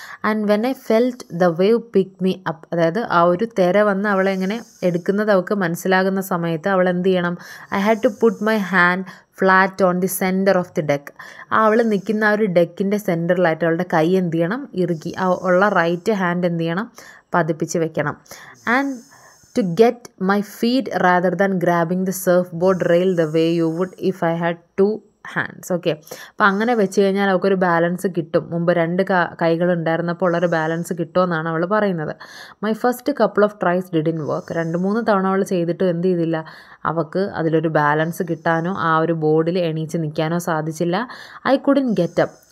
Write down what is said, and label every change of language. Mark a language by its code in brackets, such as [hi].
[en] and when I felt the wave pick me up, [ml] അതായത് ആ ഒരു തിര വന്ന് അവളെ എങ്ങനെ എടുക്കുന്നത് അവൾക്ക് മനസ്സിലാകുന്ന സമയത്ത് അവൾ എന്ത് ചെയ്യണം, [en] I had to put my hand flat on the centre of the deck. [ml] അവൾ നിൽക്കുന്ന ആ ഒരു ഡെക്കിൻ്റെ സെൻറ്ററിലായിട്ട് അവളുടെ കൈ എന്ത് ചെയ്യണം, ഇറുക്കി ഉള്ള റൈറ്റ് ഹാൻഡ് എന്ത് ചെയ്യണം, പതിപ്പിച്ച് വെക്കണം. [en] And to get my feet rather than grabbing the surfboard rail the way you would if I had two hands. [ml] Okay, അപ്പോൾ അങ്ങനെ വെച്ച് കഴിഞ്ഞാൽ അവൾക്കൊരു ബാലൻസ് കിട്ടും. മുമ്പ് രണ്ട് കൈകളുണ്ടായിരുന്നപ്പോൾ ഉള്ളൊരു ബാലൻസ് കിട്ടുമെന്നാണ് അവൾ പറയുന്നത്. [en] My first couple of tries didn't work. [ml] 2-3 തവണ അവൾ ചെയ്തിട്ടും എന്ത് ചെയ്തില്ല, അവൾക്ക് അതിലൊരു ബാലൻസ് കിട്ടാനോ ആ ഒരു ബോർഡിൽ എണീച്ച് നിൽക്കാനോ സാധിച്ചില്ല. [en] I couldn't get up.